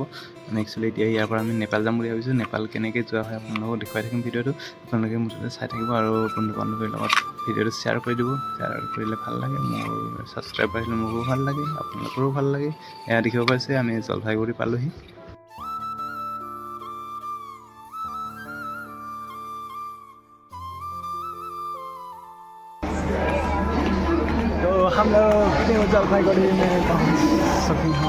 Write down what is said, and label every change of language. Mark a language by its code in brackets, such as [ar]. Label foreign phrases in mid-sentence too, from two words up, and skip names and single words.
[as] একচুৱেলি এতিয়া ইয়াৰ পৰা আমি নেপাল যাম বুলি ভাবিছোঁ। নেপাল কেনেকৈ যোৱা হয় আপোনালোকক দেখুৱাই থাকিম ভিডিঅ'টো। আপোনালোকে মুঠতে চাই থাকিব আৰু বন্ধু বান্ধৱীৰ লগত ভিডিঅ'টো শ্বেয়াৰ কৰি দিব। শ্বেয়াৰ কৰিলে ভাল লাগে, মোৰ ছাবস্ক্ৰাইব আহিলে মোৰো ভাল লাগে, আপোনালোকৰো ভাল লাগে। এয়া দেখিব পাইছে আমি জলপাইগুৰি পালোহি। [hi] तो हम लोग न्यू जलपाईगुड़ी में पहुँच चुके हैं।